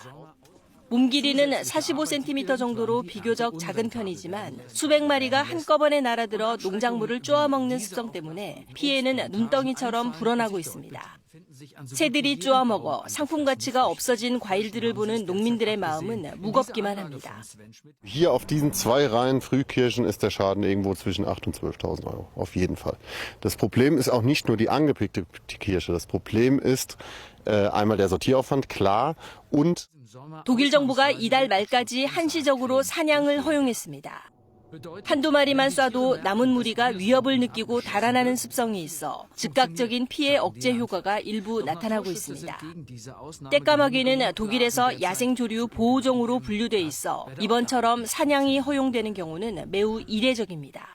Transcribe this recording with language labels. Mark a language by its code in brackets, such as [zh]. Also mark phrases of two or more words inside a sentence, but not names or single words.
[ko] 몸 길이는 45cm 정도로 비교적 작은 편이지만 수백 마리가 한꺼번에 날아들어 농작물을 쪼아먹는 습성 때문에 피해는 눈덩이처럼 불어나고 있습니다. 새들이 쪼아먹어 상품 가치가 없어진 과일들을 보는 농민들의 마음은 무겁기만 합니다. [de] Hier auf diesen 2 Reihen Frühkirschen ist der Schaden irgendwo zwischen 8.000 und 12.000 Euro. Auf jeden Fall. Das Problem ist auch nicht nur die angepickte Kirsche. Das Problem ist einmal der Sortieraufwand, klar, und [ko] 독일 정부가 이달 말까지 한시적으로 사냥을 허용했습니다. 한두 마리만 쏴도 남은 무리가 위협을 느끼고 달아나는 습성이 있어 즉각적인 피해 억제 효과가 일부 나타나고 있습니다. 떼까마귀는 독일에서 야생조류 보호종으로 분류돼 있어 이번처럼 사냥이 허용되는 경우는 매우 이례적입니다.